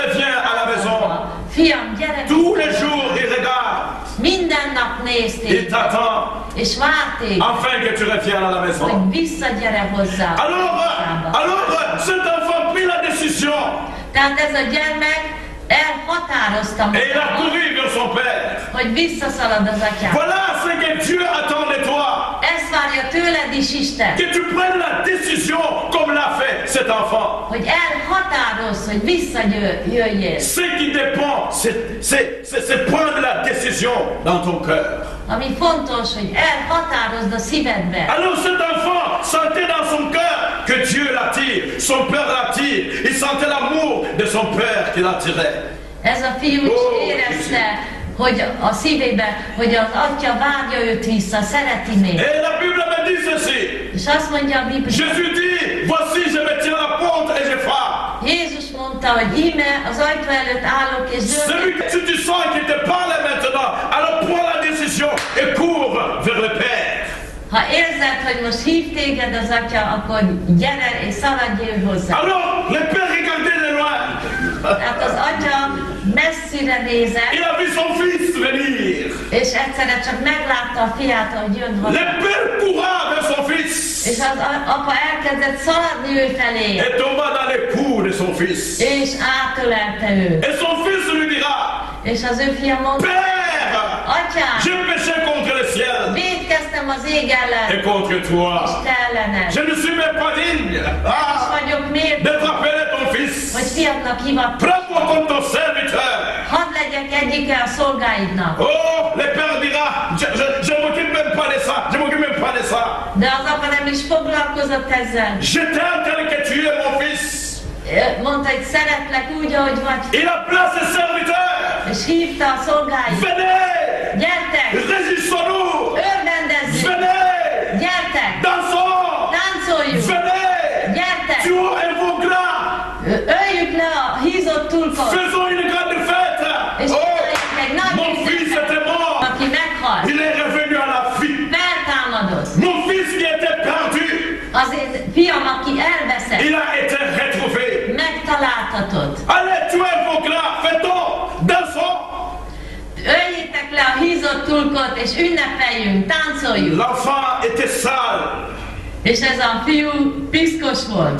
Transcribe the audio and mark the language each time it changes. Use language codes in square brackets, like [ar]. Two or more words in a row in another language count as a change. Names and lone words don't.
[fr] reviens à la maison. [hu] Fiam, gyere [fr] Tous [hu] vissza. [fr] les jours, il regarde. [hu] Minden nap néz [fr] Il [hu] téged, [fr] t'attend [hu] és vár téged, [fr] afin que tu reviennes à la maison. [hu] hogy visszagyere hozzá. [fr] Alors, cet enfant prit la décision [hu] Tehát ez a gyermek elhatározta [fr] et il a [hu] magát, [fr] couru vers son père. [hu] hogy visszaszalad az atyába. [fr] Voilà ce que Dieu attend de toi. [hu] Ezt várja tőled is Isten, [fr] Que tu prennes la décision comme l'a fait cet enfant. [hu] hogy elhatározz, hogy visszajöjjél. [fr] Ce qui dépend, c'est prendre la décision dans ton cœur. [hu] Ami fontos, hogy elhatározd a szívedbe. [fr] Alors cet enfant sentait dans son cœur que Dieu l'attire, son père l'attire. Il sentait l'amour de son père qui l'attirait. [hu] Ez a fiú is érezte, hogy a szívébe, hogy az atya várja őt vissza, szereti még. [fr] Et la Bible me dit ceci. [hu] És azt mondja a Biblia, [fr] Jésus dit, voici je me tiens à la porte et je frappe. [hu] Jézus mondta, hogy íme az ajtó előtt állok és [fr] Celui [hu] zörgök. [fr] que si tu sens qu'il te parle maintenant, alors prends la décision et cours vers le Père. [hu] Ha érzed, hogy most hív téged az atya, akkor gyere és szaladj ő hozzá. [fr] Alors le Père regardait de loin. [hu] Tehát az atya messzire nézett, [fr] Il a vu son fils venir. [hu] és egyszerre csak meglátta a fiát, ahogy jön [fr] Le [hu] hozzá. [fr] Père courra vers son fils [hu] És az apa elkezdett szaladni ő felé, [fr] et tomba dans les coups de son fils. [hu] és átölelte őt. [fr] Et son fils lui dira, [hu] És az ő fia mondta, [fr] Père, [hu] atyám, [fr] j'ai péché contre le ciel [hu] vétkeztem az ég ellen, [fr] et contre toi. [hu] és te ellened. [fr] Je ne suis même pas digne [hu] És vagyok méltó, [fr] d'être appelé ton fils. [hu] hogy fiatnak hivatkozz. [fr] Prends-moi comme ton serviteur. [hu] Hadd legyek egyike a szolgáidnak. [fr] Oh, le père dira, je m'occupe même pas de ça, je m'occupe même pas de ça. [hu] De az apa nem is foglalkozott ezzel. [fr] Je t'aime tel que tu es mon fils. [hu] Mondta, hogy szeretlek úgy, ahogy vagy. [fr] Il appela ses serviteurs. [hu] És hívta a szolgáit. [fr] Venez, [hu] Gyertek! [fr] résistons-nous. [hu] Örvendezzünk! [fr] Venez, [hu] Gyertek! [fr] dansons. [hu] Táncoljunk! [fr] Venez, [hu] Gyertek! [fr] tuons un veau gras. [hu] Öljük le a hízott tulkot! [fr] Faisons une grande fête. [hu] És Oh, csináljunk egy nagy [fr] mon fils [hu] ünnepet, [fr] était mort. [hu] aki meghalt. [fr] Il est revenu à la vie. [hu] Feltámadott. [fr] Mon fils qui était perdu, [hu] Az én fiam, aki elveszett, [fr] il a été retrouvé. [hu] megtaláltatott. [fr] Allez, tuez un veau gras, fêtons, dansons. [hu] Öljétek le a hízott tulkot, és ünnepeljünk, táncoljunk. [fr] L'enfant était sale. [hu] És ez a fiú piszkos volt.